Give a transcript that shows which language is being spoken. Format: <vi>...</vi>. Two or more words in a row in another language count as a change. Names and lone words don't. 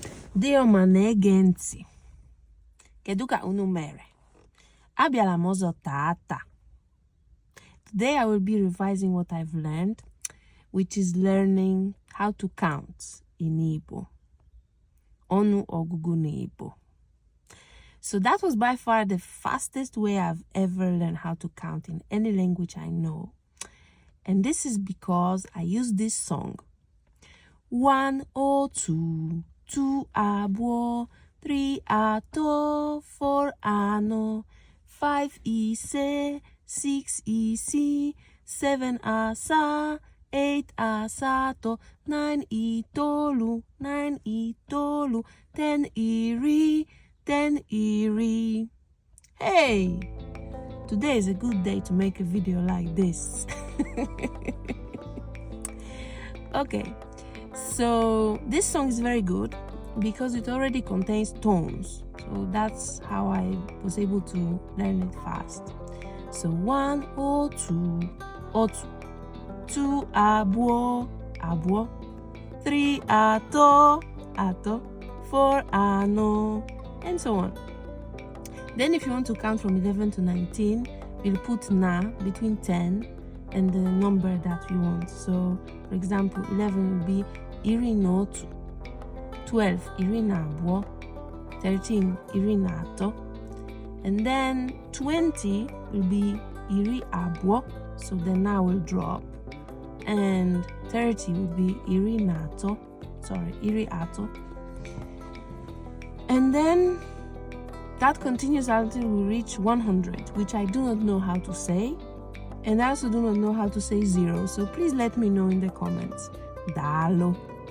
<ig>Dioma na-ege ntị. Kedu ka unu mere? Abịala m ọzọ tata.</ig> <en>Today I will be revising what I've learned, which is learning how to count in Igbo.</en> <ig>Ọnụ ọgụgụ n'Igbo.</ig> <en>So that was by far the fastest way I've ever learned how to count in any language I know. And this is because I use this song.</en> <ig>1 or 2, 2 abụọ, 3 atọ, 4 anọ, 5 ise, 6 isii, 7 asaa, 8 asatọ, 9 itoolu, 9 itoolu, 10 iri, 10 iri.</ig> <en>Hey! Today is a good day to make a video like this. Okay, so this song is very good because it already contains tones. So that's how I was able to learn it fast.</en> <ig>So 1 or 2 or 2 abụọ, abụọ, 3 atọ, atọ, 4 anọ,</ig> <en>and so on. Then if you want to count from 11 to 19, you'll put na between 10 and the number that you want. So for example, 11 will be</en> <ig>iri na otu,</ig> <en>12</en> <ig>iri na abụọ,</ig> <en>13</en> <ig>iri na atọ,</ig> <en>and then 20 will be</en> <ig>iri abụọ,</ig> <en>so the na will drop, and 30 will be</en> <ig>iri atọ,</ig> <en>and then that continues until we reach 100, which I do not know how to say, and I also do not know how to say 0, so please let me know in the comments. Dalo.</en>